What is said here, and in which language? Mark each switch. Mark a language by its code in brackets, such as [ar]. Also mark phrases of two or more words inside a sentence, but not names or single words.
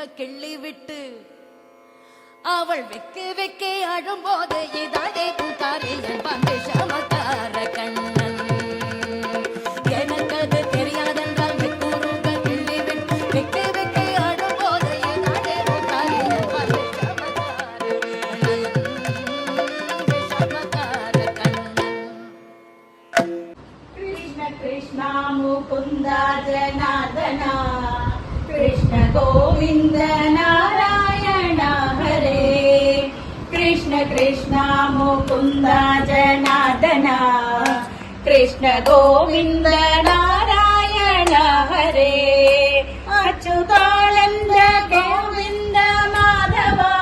[ta] கிள்ளி விட்டு அவள் வெக்கு வெக்கே அழும்போது இதாடே பூக்காரி என்பான் விஷமக்கார கண்ணன் எனக்கு அது தெரியாதென்றால் நெக்குருக கிள்ளி விட்டு வெக்கு வெக்கே அழும்போது இதாடே பூக்காரி என்பான் விஷமக்கார கண்ணன் [sa] कृष्ण कृष्ण मुकुंद जनार्दन कृष्ण गोविंद नारायण हरे कृष्ण कृष्ण मुकुंद जनार्दन कृष्ण गोविंद नारायण हरे अच्युतानंद गोविंद माधव